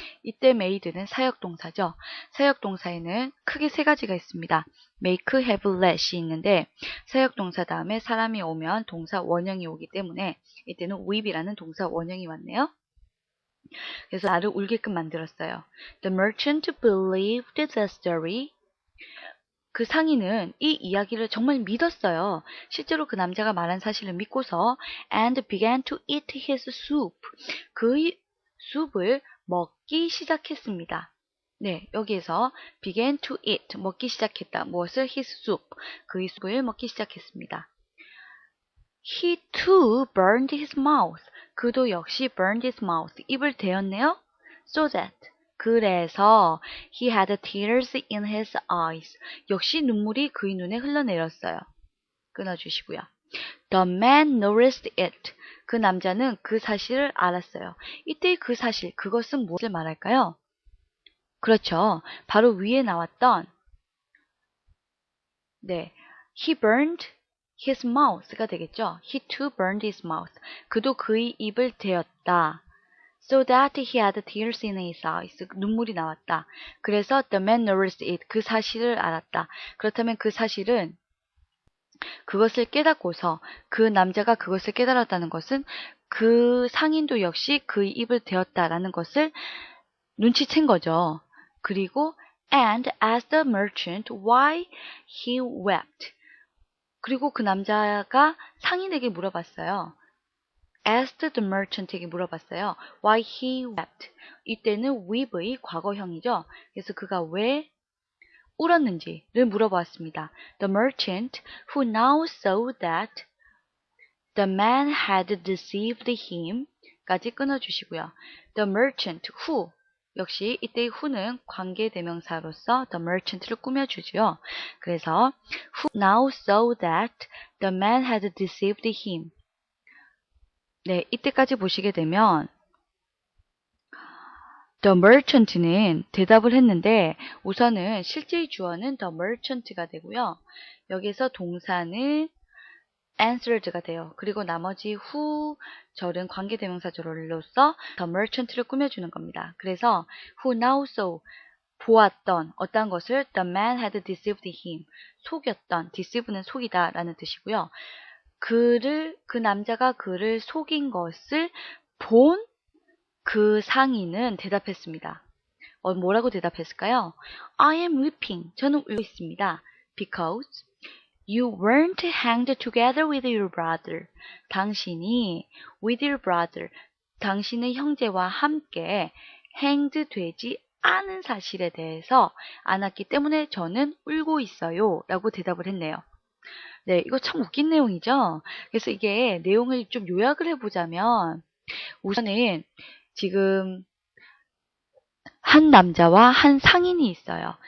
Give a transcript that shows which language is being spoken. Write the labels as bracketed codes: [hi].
[ko] 이때 made는 사역동사죠. 사역동사에는 크게 세 가지가 있습니다. make, have, let이 있는데 사역동사 다음에 사람이 오면 동사 원형이 오기 때문에 이때는 weep이라는 동사 원형이 왔네요. 그래서 나를 울게끔 만들었어요. [en] The merchant believed the story. [ko] 그 상인은 이 이야기를 정말 믿었어요. 실제로 그 남자가 말한 사실을 믿고서 [en] and began to eat his soup. [ko] 그의 숲을 먹기 시작했습니다. 네, 여기에서 began to eat, 먹기 시작했다. 무엇을? [en] his soup. [ko] 그의 숲을 먹기 시작했습니다. [en] He too burned his mouth. [ko] 그도 역시 [en] burned his mouth. [ko] 입을 대었네요. [en] So that. 그래서 he had tears in his eyes. [ko] 역시 눈물이 그의 눈에 흘러내렸어요. [en] 끊어주시고요. The man noticed it. [ko] 그 남자는 그 사실을 알았어요. 이때 그 사실, 그것은 무엇을 말할까요? 그렇죠. 바로 위에 나왔던 네, [en] he burned his mouth [ko] 가 되겠죠. [en] He too burned his mouth. [ko] 그도 그의 입을 대었다. [en] So that he had tears in his eyes. [ko] 눈물이 나왔다. [en] 그래서 the man noticed it. [ko] 그 사실을 알았다. 그렇다면 그 사실은 그것을 깨닫고서 그 남자가 그것을 깨달았다는 것은 그 상인도 역시 그의 입을 대었다라는 것을 눈치챈 거죠. [en] 그리고 and asked the merchant why he wept. [ko] 그리고 그 남자가 상인에게 물어봤어요. [en] asked the merchant [ko] 에게 물어봤어요. [en] Why he wept. [ko] 이때는 weep의 과거형이죠. 그래서 그가 왜 울었는지를 물어보았습니다. [en] The merchant who now saw that the man had deceived him [ko] 까지 끊어주시고요. [en] The merchant who [ko] 역시 이때의 who는 관계대명사로서 the merchant를 꾸며주죠. [en] 그래서 who now saw that the man had deceived him. [ko] 네, 이때까지 보시게 되면 The merchant는 대답을 했는데 우선은 실제의 주어는 the merchant가 되고요. 여기서 동사는 answered가 돼요. 그리고 나머지 who 절은 관계대명사절로서 the merchant를 꾸며주는 겁니다. 그래서 [en] who now saw [ko] 보았던 어떤 것을 [en] the man had deceived him [ko] 속였던 deceive는 속이다 라는 뜻이고요. 그 남자가 그를 속인 것을 본 그 상인은 대답했습니다. 뭐라고 대답했을까요? [en] I am weeping. [ko] 저는 울고 있습니다. [en] Because you weren't hanged together with your brother. 당신이 with your brother. [ko] 당신의 형제와 함께 hanged 되지 않은 사실에 대해서 않았기 때문에 저는 울고 있어요. 라고 대답을 했네요. 네, 이거 참 웃긴 내용이죠? 그래서 이게 내용을 좀 요약을 해보자면 우선은 지금 한 남자와 한 상인이 있어요.